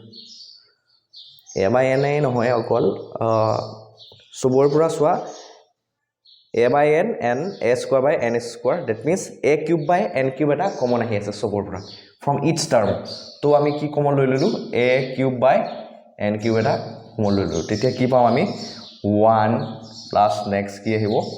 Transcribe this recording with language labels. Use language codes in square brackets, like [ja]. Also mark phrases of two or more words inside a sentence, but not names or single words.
[en] a by n [as] এই নহয় অকল সবৰ পৰা চোৱা [en] a by n and a square by n square that means a cube by n cube [as] এটা কমন আহি আছে সবৰ পৰা [en] from each term [as] তো আমি কি কমন লৈ ললো [en] a cube by n cube [as] এটা কমন লৈ ললো তেতিয়া কি পাম আমি 1 [en] plus next [as] কি আহিব